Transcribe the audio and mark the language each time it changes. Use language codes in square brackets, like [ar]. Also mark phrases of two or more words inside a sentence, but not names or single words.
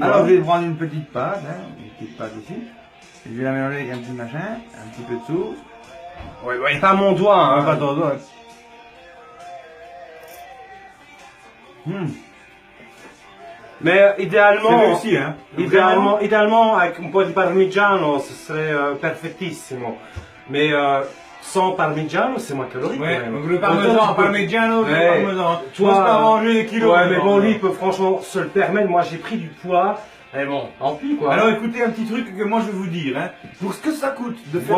[fr] Alors, je vais prendre une petite pâte, hein, une petite pâte ici. Je vais la mélanger avec un petit machin, un petit peu de sauce. Pas mon doigt, hein. Pas trop, Mais C'est idéalement, réussi, hein. idéalement, avec [it] un po' di parmigiano, [fr] ce serait perfettissimo. Mais sans parmigiano, c'est moins calorique. Ouais, quand même. donc le Autant parmesan, tu peux- parmigiano, le Ouais. parmesan. Tu On se vois, pas manger les kilos. Ouais, mais non, bon, non. lui, il peut franchement se le permettre. Moi, j'ai pris du poids. Et bon, tant pis, quoi. Alors écoutez un petit truc que moi je vais vous dire, hein. Pour ce que ça coûte de faire